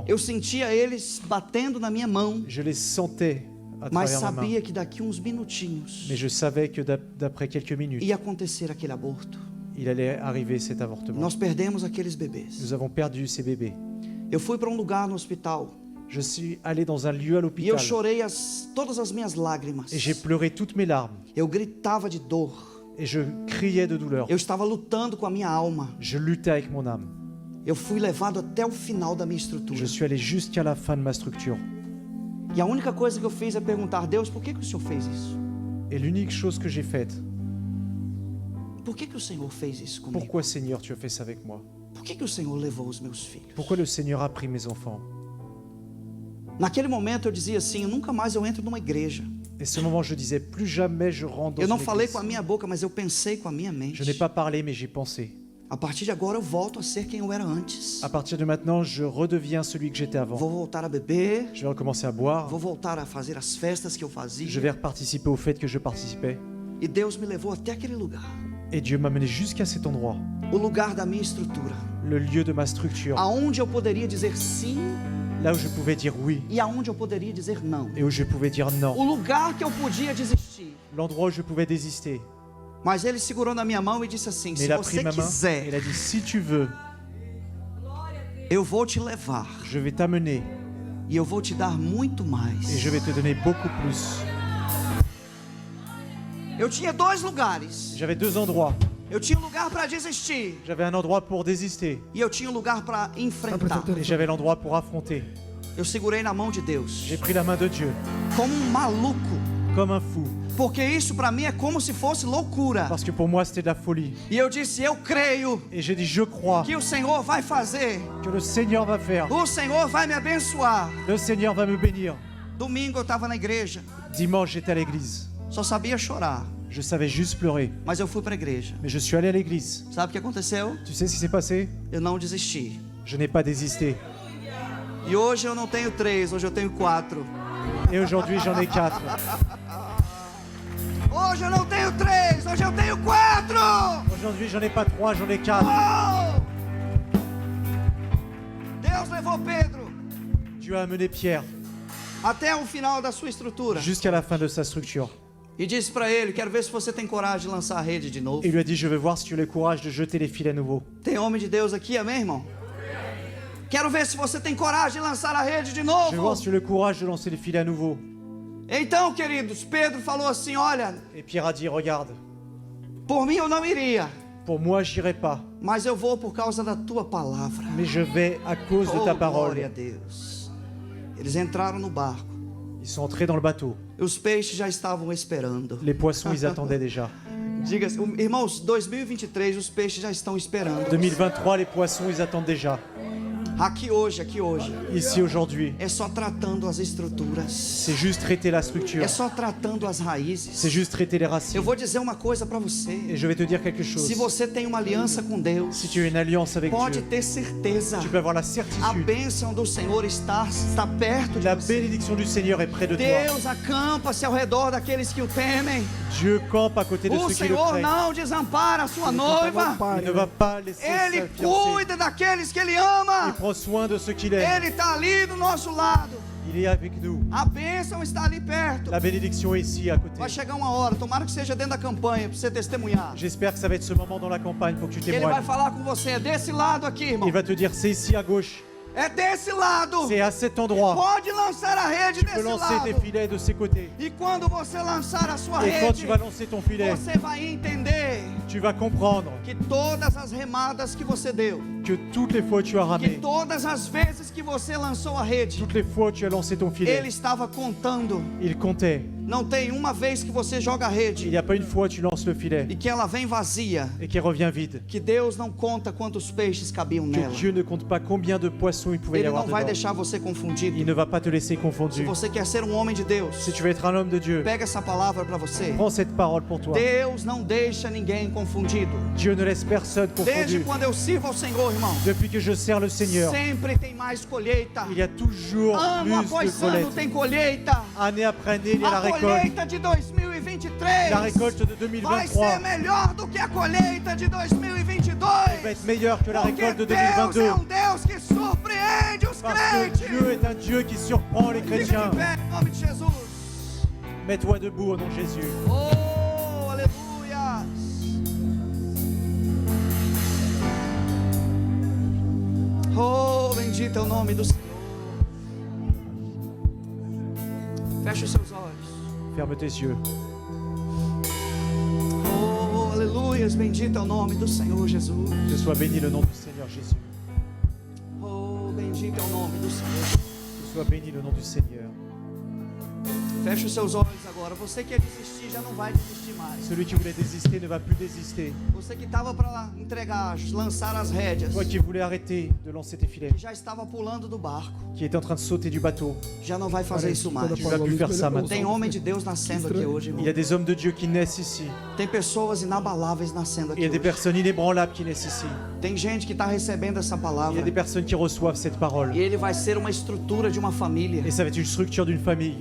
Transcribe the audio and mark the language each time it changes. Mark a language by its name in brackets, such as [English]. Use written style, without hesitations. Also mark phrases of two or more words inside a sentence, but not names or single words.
[Portuguese] Eu sentia eles batendo na minha mão. [French] Je les sentais à [Portuguese] Mas [French] travers ma main. [Portuguese] sabia que daqui uns minutinhos [French] Mais je savais que d'après quelques minutes, [Portuguese] ia acontecer aquele aborto. [French] il allait arriver cet avortement. [Portuguese] Nós perdemos aqueles bebês. [French] Nous avons perdu ces bébés. [Portuguese] Eu fui para um lugar no hospital [French] Je suis allé dans un lieu à [Portuguese] e eu [French] l'hôpital [Portuguese] chorei todas as minhas lágrimas. [French] et j'ai pleuré toutes mes larmes [Portuguese] Eu gritava de dor. [French] et je criais de douleur. [Portuguese] Eu estava lutando com a minha alma. [French] Je luttais avec mon âme. [Portuguese] Eu fui levado até o final da minha estrutura. [French] Je suis allé jusqu'à la fin de ma structure. [Portuguese] E a única coisa que eu fiz é perguntar: Deus, por que o Senhor fez isso? [French] Et l'unique chose que j'ai faite, [Portuguese] Por que o Senhor fez isso comigo? [French] pourquoi Seigneur tu as fait ça avec moi? [Portuguese] Por que o Senhor levou os meus filhos? [French] Pourquoi le Seigneur a pris mes enfants? [Portuguese] Naquele momento eu dizia assim: nunca mais eu entro numa igreja. [French] Et ce moment je disais plus jamais je rentre dans [Portuguese] Eu não [French] une [Portuguese] falei [French] église. [Portuguese] com a minha boca, mas eu pensei com a minha mente. [French] Je n'ai pas parlé mais j'ai pensé. [Portuguese] A partir de agora eu volto a ser quem eu era antes. [French] À partir de maintenant, je redeviens celui que j'étais avant. [Portuguese] Vou voltar a beber, [French] Je vais recommencer à boire. [Portuguese] vou voltar a fazer as festas que eu [French] Je [Portuguese] fazia. [French] vais participer au fait que je participais. [Portuguese] E Deus me levou até aquele lugar. [French] Et Dieu m'a mené jusqu'à cet endroit, [Portuguese] O lugar da minha estrutura. [French] le lieu de ma structure, [Portuguese] Aonde eu poderia dizer sim [French] là où je pouvais dire oui [Portuguese] e aonde eu poderia dizer não. [French] et où je pouvais dire [Portuguese] O [French] non. [Portuguese] lugar que eu podia desistir. [French] L'endroit où je pouvais désister. [Portuguese] Mas ele segurou na minha mão e disse assim: [French] Mais [Portuguese] se [French] il a [Portuguese] você [French] pris ma main et il [Portuguese] quiser, [French] a dit si tu veux, [Portuguese] eu vou te levar. [French] je vais t'amener [Portuguese] E eu vou te dar muito [French] et [Portuguese] mais. [French] je vais te donner beaucoup plus. [Portuguese] Eu tinha 2 lugares. [French] J'avais 2 endroits. [Portuguese] Eu tinha um lugar para desistir. [French] J'avais un endroit pour désister [Portuguese] E eu tinha um lugar para enfrentar. [French] et j'avais l'endroit pour affronter. [Portuguese] Eu segurei na mão de Deus. [French] J'ai pris la main de Dieu [Portuguese] Como maluco. [French] comme un fou [Portuguese] Porque isso para mim é como se fosse loucura. [French] parce que pour moi c'était de la folie. [Portuguese] E eu disse: eu creio [French] Et j'ai dit je crois [Portuguese] que o Senhor vai fazer. [French] que le Seigneur va faire. [Portuguese] O Senhor vai me abençoar. [French] Le Seigneur va me bénir. [Portuguese] Domingo eu estava na igreja. [French] Dimanche j'étais à l'église. [Portuguese] Só sabia chorar. [French] Je savais juste pleurer. [Portuguese] Mas eu fui para a igreja. [French] Mais je suis allé à l'église. [Portuguese] Sabe o que aconteceu? [French] Tu sais ce qui s'est passé? [Portuguese] Eu não desisti. [French] Je n'ai pas désisté. [Portuguese] E hoje eu não tenho 3, hoje eu tenho 4. [French] Et aujourd'hui j'en ai 4. [Portuguese] Hoje eu não tenho 3, hoje eu tenho 4. [French] Aujourd'hui j'en ai pas 3, j'en ai 4. [Portuguese] Oh! Deus levou Pedro [French] Dieu a amené Pierre [Portuguese] até o final da sua estrutura [French] jusqu'à la fin de sa structure. [Portuguese] e disse para ele: quero ver se você tem coragem de lançar a rede de novo. [French] Et il lui a dit je vais voir si tu as le courage de jeter les filets à nouveau. [Portuguese] Tem homem de Deus aqui, amém, irmão? Quero ver se você tem coragem de lançar a rede de [French] Je vais voir [Portuguese] novo. [French] si tu as le courage de lancer les filets à nouveau. [Portuguese] Então, queridos, Pedro falou assim: olha, [French] Et Pierre a dit regarde, [Portuguese] por mim eu não iria, [French] pour moi j'irai pas, [Portuguese] mas eu vou por causa da tua palavra. [French] mais je vais à cause de ta [Portuguese] Oh, glória a [French] parole. [Portuguese] Deus. Eles entraram no barco. [French] Ils sont entrés dans le bateau. [Portuguese] Os peixes já estavam esperando. [French] Les poissons ils attendaient déjà. [Portuguese] Diga, irmãos, 2023 os peixes já estão esperando. [French] 2023 les poissons ils attendent déjà. [Portuguese] Aqui hoje, [French] Ici aujourd'hui, [Portuguese] é só tratando as estruturas. [French] c'est juste traiter la structure. [Portuguese] É só tratando as [French] C'est [Portuguese] raízes. [French] juste traiter les racines. [Portuguese] Eu vou dizer uma coisa para você. [French] Et je vais te dire quelque chose. [Portuguese] Se você tem uma aliança com Deus, [French] Si tu as une alliance avec [Portuguese] pode [French] Dieu, [Portuguese] ter certeza. [French] tu peux avoir la [Portuguese] A [French] certitude. [Portuguese] bênção do Senhor está perto de [French] La [Portuguese] você. [French] bénédiction du Seigneur est près de toi. [Portuguese] Deus acampa-se ao redor daqueles que o temem. [French] Dieu campe à côté de [Portuguese] O [French] ceux qui le [Portuguese] Senhor [French] craignent. [Portuguese] não desampara a sua noiva. [French] Il ne va pas laisser [Portuguese] Ele [French] sa fiancée. [Portuguese] cuida daqueles que Ele [French] Il [Portuguese] ama. [French] prend soin de ceux qu'il aime. [Portuguese] Ele está ali do nosso lado. [French] Il est avec nous. [Portuguese] A bênção está ali perto. [French] La bénédiction est ici à côté. [Portuguese] Vai chegar uma hora, tomara que seja dentro da campanha, para você testemunhar. [French] J'espère que ça va être ce moment dans la campagne pour que tu [Portuguese] Ele vai [French] témoignes. [Portuguese] falar com você, é desse lado aqui, irmão. [French] Il va te dire c'est ici à gauche. [Portuguese] É desse lado. [French] C'est à cet endroit. [Portuguese] Pode lançar a rede [French] Tu peux [Portuguese] desse [French] lancer tes [Portuguese] lado. [French] filets de ces côtés. [Portuguese] E quando você lançar a sua [French] Et quand [Portuguese] rede, [French] tu vas lancer ton filet, [Portuguese] você vai entender [French] tu vas comprendre [Portuguese] que todas as remadas que você deu, [French] que toutes les fois où tu as [Portuguese] que [French] ramé, [Portuguese] todas as vezes que você lançou a rede, [French] toutes les fois où tu as lancé ton [Portuguese] ele [French] filet, [Portuguese] estava contando. [French] il comptait. [Portuguese] Não tem uma vez que você joga a [French] Il [Portuguese] rede [French] n'y a pas une fois où tu lances le filet [Portuguese] e que ela vem vazia, [French] et qu'il revient vide. [Portuguese] que Deus não conta quantos peixes cabiam [French] Que [Portuguese] nela. [French] Dieu ne compte pas combien de poissons il pouvait y [Portuguese] Ele [French] avoir [Portuguese] não vai [French] dedans. [Portuguese] deixar você confundido. [French] Il ne va pas te laisser [Portuguese] Se [French] confondu. [Portuguese] você quer ser um homem de Deus, [French] Si tu veux être un homme de Dieu, [Portuguese] pega essa palavra para você. [French] prends cette parole pour toi. [Portuguese] Deus não deixa ninguém confundido. [French] Dieu ne laisse personne [Portuguese] Desde [French] confondu. [Portuguese] quando eu sirvo ao Senhor, irmão, [French] Depuis que je sers le Seigneur, [Portuguese] sempre tem mais colheita. [French] il y a toujours [Portuguese] Ano [French] plus de [Portuguese] após ano [French] collecte. [Portuguese] tem colheita. [French] Année après année, il y a la [Portuguese] A [French] récolte. [Portuguese] colheita de 2023 [French] La récolte de [Portuguese] vai ser [French] 2023 [Portuguese] melhor do que a colheita de 2022. [French] va être meilleure que la [Portuguese] Porque [French] récolte de [Portuguese] Deus é [French] 2022. [Portuguese] Deus que surpreende os [French] Parce que [Portuguese] crentes. [French] Dieu est un Dieu qui surprend les [Portuguese] Fica [French] chrétiens. [Portuguese] de pé, em nome de Jesus. [French] Mets-toi debout au nom de Jésus. [Portuguese] Oh, aleluia. Oh, bendito é o nome do Senhor. Feche os seus olhos. [French] Ferme tes yeux. [Portuguese] Oh, aleluias, bendito é o nome do Senhor Jesus. [French] Que soit béni le nom du Seigneur Jésus. [Portuguese] Oh, bendito é o nome do Senhor. [French] Que soit béni le nom du Seigneur. [Portuguese] Feche os seus olhos agora. Você que ia desistir já não vai desistir mais. [French] Celui qui voulait désister ne va plus désister. [Portuguese] Você que estava para entregar, lançar as rédeas, [French] Toi qui voulais arrêter de lancer tes filets, [Portuguese] que já estava pulando do barco, [French] qui était en train de sauter du bateau, [Portuguese] já não vai fazer isso mais. [French] tu vas plus faire ça [Portuguese] Tem [French] maintenant. [Portuguese] homem de Deus nascendo aqui hoje, [French] Il [Portuguese] irmão. [French] y a des hommes de Dieu qui naissent ici. [Portuguese] Tem pessoas inabaláveis nascendo [French] Il y [Portuguese] aqui [French] a des [Portuguese] hoje. [French] personnes inébranlables qui naissent ici. [Portuguese] Tem gente que está recebendo essa [French] Il y [Portuguese] palavra [French] a des personnes qui reçoivent cette parole. [Portuguese] e ele vai ser uma estrutura de uma família. [French] Et ça va être une structure d'une famille.